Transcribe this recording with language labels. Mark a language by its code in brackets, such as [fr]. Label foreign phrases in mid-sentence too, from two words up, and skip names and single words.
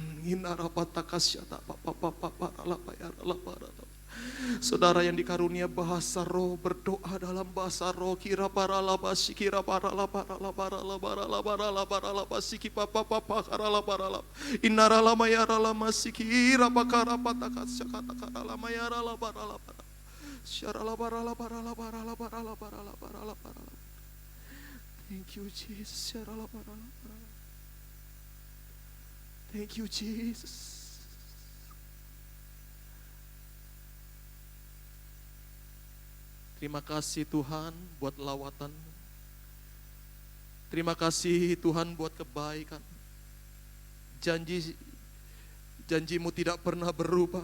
[id] Saudara yang dikarunia bahasa roh, berdoa dalam bahasa roh. Kira para labasi, kira para labasi, papa karala para lab. Inara lama yara lama sikira pakara patakat syakata karala mayara la para la para. Syara la para la para la para la para la para la para la para la. [en] Thank you Jesus. Syara la para la para la. Thank you Jesus. [id] Terima kasih Tuhan buat lawatan. Terima kasih Tuhan buat kebaikan. Janjimu tidak pernah berubah.